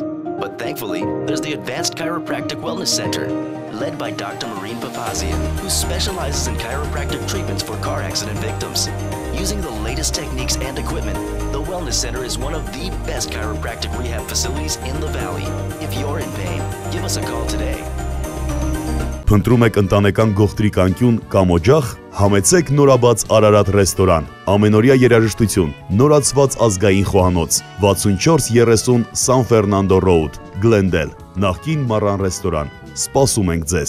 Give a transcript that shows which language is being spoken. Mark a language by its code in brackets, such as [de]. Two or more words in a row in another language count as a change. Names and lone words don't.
[en] But thankfully, there's the Advanced Chiropractic Wellness Center, led by Dr. Maureen Papazian, who specializes in chiropractic treatments for car accident victims. Using the latest techniques and equipment, the Wellness Center is one of the best chiropractic rehab facilities in the Valley. If you're in pain, give us a call today. [hy] Փնտրում եք ընտանեկան գողտրիկ անկյուն կամ օջախ, համեցեք նորաբաց Արարատ ռեստորան, ամենօրյա երաժշտություն, նորացված ազգային խոհանոց, 6430 San Fernando Road, Glendale, նախկին Մառան ռեստորան, սպասում ենք ձեզ։